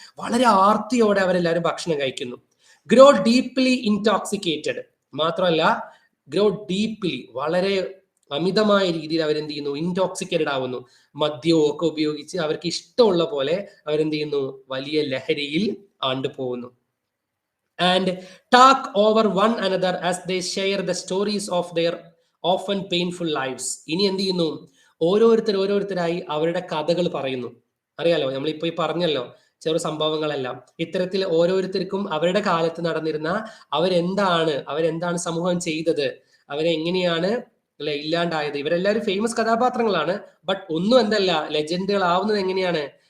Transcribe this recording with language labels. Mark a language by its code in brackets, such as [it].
[ml] വളരെ ആർത്തിയോടെ അവരെല്ലാവരും ഭക്ഷണം കഴിക്കുന്നു. [en] grow deeply intoxicated, [ml] മാത്രമല്ല [en] grow deeply, [ml] വളരെ അമിതമായ രീതിയിൽ അവരെന്ത് ചെയ്യുന്നു? ഇൻടോക്സിക്കേറ്റഡ് ആവുന്നു. മദ്യവും ഒക്കെ ഉപയോഗിച്ച് അവർക്ക് ഇഷ്ടമുള്ള പോലെ അവരെന്ത് ചെയ്യുന്നു? വലിയ ലഹരിയിൽ ആണ്ടുപോകുന്നു. [en] And talk over one another as they share the stories of their often painful lives. [ml] ഇനി എന്ത് ചെയ്യുന്നു? ഓരോരുത്തരായി അവരുടെ കഥകൾ പറയുന്നു. അറിയാലോ, നമ്മളിപ്പോ ഈ പറഞ്ഞല്ലോ ചെറു സംഭവങ്ങളെല്ലാം. ഇത്തരത്തിൽ ഓരോരുത്തർക്കും അവരുടെ കാലത്ത് നടന്നിരുന്ന അവരെന്താണ് സമൂഹം ചെയ്തത്, അവരെങ്ങനെയാണ് അല്ലെ ഇല്ലാണ്ടായത്. ഇവരെല്ലാവരും ഫേമസ് കഥാപാത്രങ്ങളാണ്. ബട്ട് ഒന്നും എന്തല്ല, ലെജൻഡുകൾ ആവുന്നത് എങ്ങനെയാണ്?